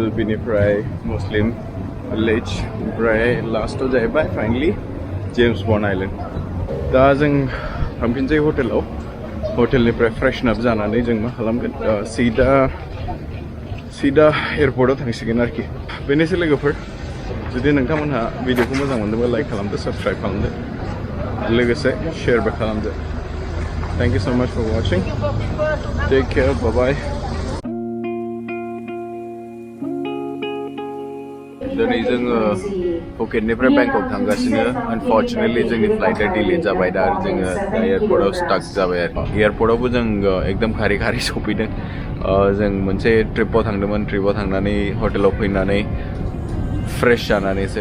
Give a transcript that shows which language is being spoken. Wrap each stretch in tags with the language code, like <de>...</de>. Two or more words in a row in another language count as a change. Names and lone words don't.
<brx>बेनिफ्राय Muslim Village ओमफ्राय लास्टआव जाहैबाय फाइनली जेम्स बन्ड आइलेण्ड दा जों थांफिनसै हटेलाव हटेलनिफ्राय</brx> <en>freshen up</en> <brx>जानानै जों मा खालामगोन सीधा एयारपर्टआव थांसिगोन आरोखि बेनोसै लोगोफोर जुदि नोंथांमोनहा भिडिअखौ मोजां मोनदोंबा लाइक खालामदो साबस्क्राइब खालामदो लोगोसे शेयारबो खालामदो</brx> <en>Thank you so much for watching. Take care. Bye bye.</en> <brx>दिनै जोङो फुकेटनिफ्राय बेंकक थांगासिनो अनफर्चुनेटलि जोंनि फ्लाइटआ डिले जाबाय दा आरो जोङो एयारपर्टआव स्टाक जाबाय आरो एयारपर्टआवबो जों एकदम खारि खारि सफैदों जों मोनसे ट्रिपआव थांदोंमोन ट्रिपआव थांनानै हटेलाव फैनानै फ्रेश जानानै एसे</brx>